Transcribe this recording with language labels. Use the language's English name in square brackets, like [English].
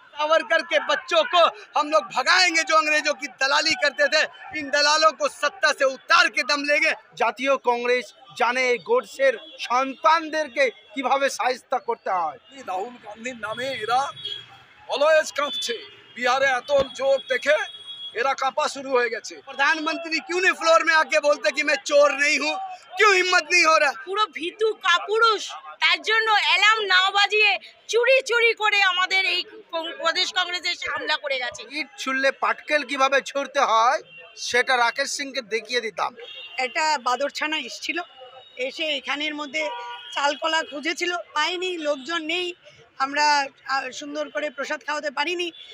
[Hindi] सावरकर के बच्चों को हम लोग भगाएंगे जो अंग्रेजों की दलाली करते थे। इन दलालों को सत्ता से उतार के दम लेंगे। [Bangla] জাতীয় কংগ্রেস জানে গোডসের সন্তানদেরকে কিভাবে শায়েস্তা করতে হয়। রাহুল গান্ধীর নামে এরা অলওয়েজ কাঁপছে। বিহারে এত জোর দেখে এরা কাঁপা শুরু হয়ে গেছে। [Hindi] प्रधानमंत्री क्यों नहीं फ्लोर में आके बोलते कि मैं चोर नहीं हूँ? क्यों हिम्मत नहीं हो रहा? [Bangla] পুরো ভীতু কাপুরুষ, তার জন্য অ্যালার্ম না বাজিয়ে চুরি চুরি করে আমাদের এই প্রদেশ কংগ্রেসের হামলা করে গেছে। ইট ছুড়লে পাটকেল কিভাবে ছুড়তে হয় সেটা রাকেশ সিংকে দেখিয়ে দিতাম। একটা বাদরছানা এসেছিল, এসে এখানের মধ্যে চালকলা খুঁজেছিল, পাইনি, লোকজন নেই, আমরা সুন্দর করে প্রসাদ খাওয়াতে পারিনি।